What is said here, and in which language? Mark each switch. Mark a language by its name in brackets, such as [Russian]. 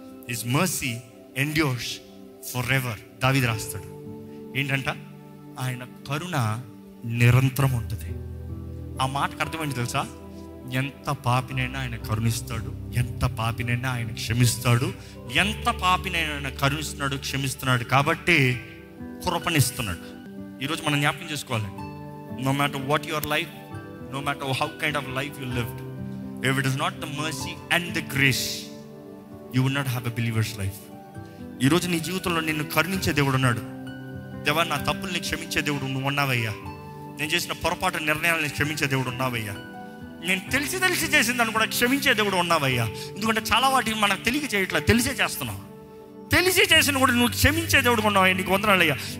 [English] His mercy endures forever. [Telugu] దావీదు రాస్తాడు ఏంటంట, ఆయన కరుణ నిరంతరం ఉంటుంది. ఆ మాటకు అర్థమైంది తెలుసా? ఎంత పాపినైనా ఆయన కరుణిస్తాడు, ఎంత పాపినైనా ఆయన క్షమిస్తాడు, ఎంత పాపినైనా ఆయన కరుణిస్తున్నాడు, క్షమిస్తున్నాడు. కాబట్టి కృపనిస్తున్నాడు. ఈరోజు మనం జ్ఞాపకం చేసుకోవాలండి, [English] no matter what your life, no matter how kind of life you lived, if it is not the mercy and the grace, you will not have a believer's life. [Telugu] ఈరోజు నీ జీవితంలో నిన్ను కరుణించే దేవుడు ఉన్నాడు. దేవా, నా తప్పుల్ని క్షమించే దేవుడు నువ్వు ఉన్నావయ్యా. నేను చేసిన పొరపాటు నిర్ణయాలని క్షమించే దేవుడు ఉన్నావయ్యా. నేను తెలిసి చేసిందని కూడా క్షమించే దేవుడు ఉన్నావయ్యా. ఎందుకంటే చాలా వాటిని మనకు తెలియక చేయట్లేదు, తెలిసే చేస్తున్నావు. తెలిసి చేసిన కూడా నువ్వు క్షమించే దేవుడు ఉన్నావయ్యా. నీకు వందనాలయ్యా.